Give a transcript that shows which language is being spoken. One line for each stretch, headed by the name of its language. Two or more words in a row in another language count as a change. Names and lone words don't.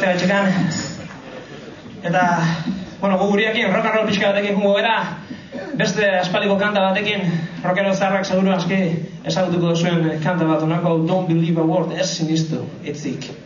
Basque: musikan. Eta, bueno, gu guriakin
English: rock and roll
Basque: pixka batekin jungo gara, beste aspaldiko kanta batekin, rockero zaharrak seguru aski ezagutuko zuen kanta bat, onako Don't Believe a Word, ez sinistu, itzik.